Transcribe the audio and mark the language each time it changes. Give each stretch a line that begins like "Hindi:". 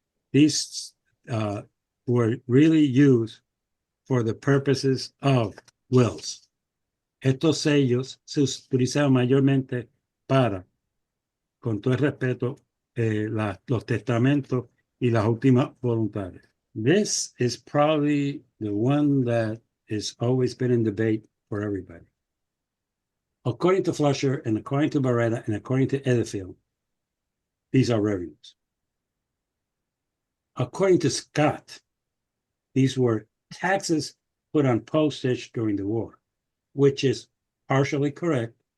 English: These were really used for the purposes of wills.
Spanish: Estos sellos se utilizaban mayormente para, con todo el respeto, los testamentos y las últimas voluntades.
English: This is probably the one that has always been in debate for everybody. According to Flusher and according to Barretta and according to Edifield, these are revenues. According to Scott, these were taxes put on postage during the war, which is partially correct.